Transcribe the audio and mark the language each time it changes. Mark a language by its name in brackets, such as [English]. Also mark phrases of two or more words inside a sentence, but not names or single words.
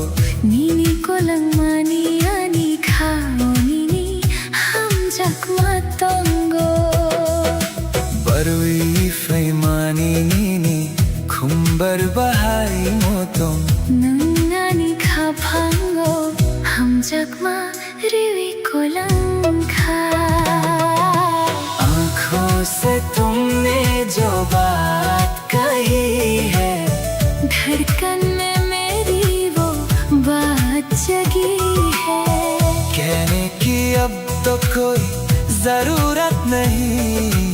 [Kok Borok] Nini ko lang mani ani khao nini hamjak matonggo Barwi fay mani nini khumbar bahai motong Nangani khapango hamjak ma riwi ko lang kha [Hindi] आँखों से तुमने जो बात कही है धड़कन में मेरी वो बात जगी है कहने की अब तो कोई जरूरत नहीं